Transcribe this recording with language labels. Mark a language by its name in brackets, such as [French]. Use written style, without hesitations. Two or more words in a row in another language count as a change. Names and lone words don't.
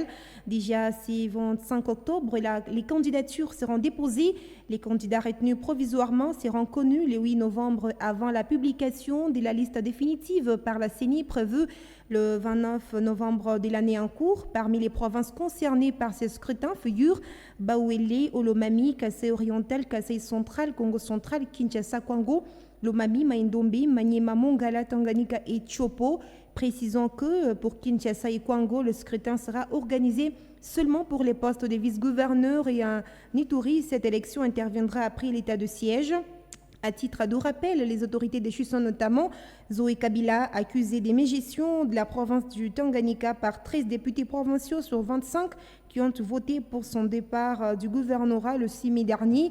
[French] Déjà, c'est 25 octobre, les candidatures seront déposées. Les candidats retenus provisoirement seront connus le 8 novembre avant la publication de la liste définitive par la CENI prévue le 29 novembre de l'année en cours. Parmi les provinces concernées par ces scrutins figurent Bauele, Olomami, Kasai oriental, Kasai central, Congo central, Kinshasa, Kwango, Lomami, Maindombe, Maniema, Mongala, Tanganyika et Chopo. Précisons que pour Kinshasa et Kwango, le scrutin sera organisé seulement pour les postes de vice-gouverneurs et à Ituri, cette élection interviendra après l'état de siège. À titre de rappel, les autorités déchues sont notamment Zoé Kabila, accusée des mégestions de la province du Tanganyika par 13 députés provinciaux sur 25 qui ont voté pour son départ du gouvernorat le 6 mai dernier.